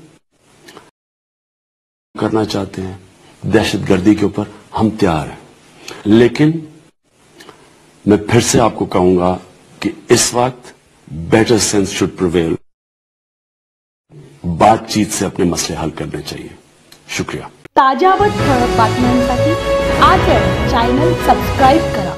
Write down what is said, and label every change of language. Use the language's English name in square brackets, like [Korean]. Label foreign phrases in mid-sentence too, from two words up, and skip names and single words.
[Urdu] کرنا چاہتے ہیں دہشت گردی کے اوپر ہم تیار ہیں، لیکن میں پھر سے آپ کو کہوں گا کہ اس وقت [English] better sense should prevail, [Urdu] بات چیت سے اپنے مسئلے حل کرنے چاہیے۔ شکریہ۔ [Marathi] ताज्या व ठळक बातम्यांसाठी आजच चॅनल सबस्क्राईब करा।